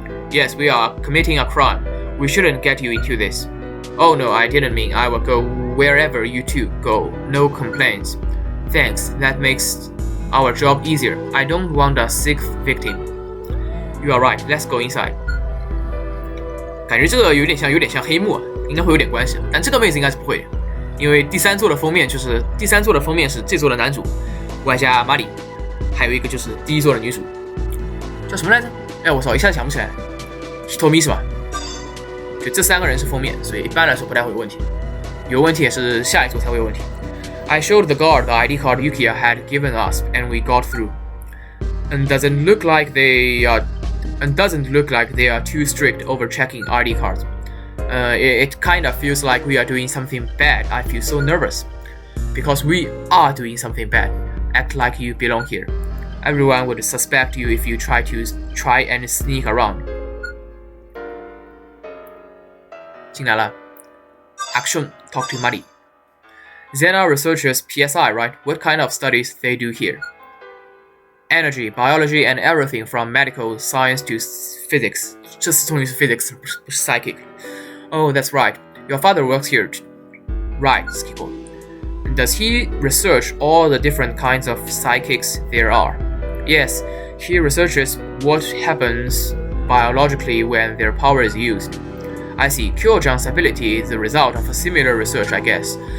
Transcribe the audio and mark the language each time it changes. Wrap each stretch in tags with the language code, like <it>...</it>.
<en>Yes, we are committing a crime. We shouldn't get you into this. Oh no, I didn't mean. I will go wherever you two go. No complaints. Thanks, that makes our job easier. I don't want a sixth victim. You are right, let's go inside.</en> <zh>感觉这个有点像黑幕，应该会有点关系，但这个妹子应该是不会的，因为第三座的封面是这座的男主，外加玛丽，还有一个就是第一座的女主，叫什么来着？哎，我操，一下子想不起来。 Hitomi 是吧？就这三个人是封面，所以一般来说不太会有问题。有问题也是下一组才会有问题。</zh> <en>I showed the guard the ID card Yukiya had given us, and we got through. And doesn't look like they are too strict over checking ID cards. It kind of feels like we are doing something bad. I feel so nervous. Because we are doing something bad. Act like you belong here. Everyone would suspect you if you try and sneak around.</en> <zh>进来了</zh> <en>Action, talk to Muddy. Xena researchers PSI, right? What kind of studies they do here? Energy, biology, and everything from medical science to physics.</en> <zh>这次终于是 physics, 不是 psychic.</zh> <en>Oh, that's right. Your father works here. Right, Skiko. Does he research all the different kinds of psychics there are? Yes, he researches what happens biologically when their power is used. I see. Kyo-jan's ability is the result of a similar research, I guess.</en>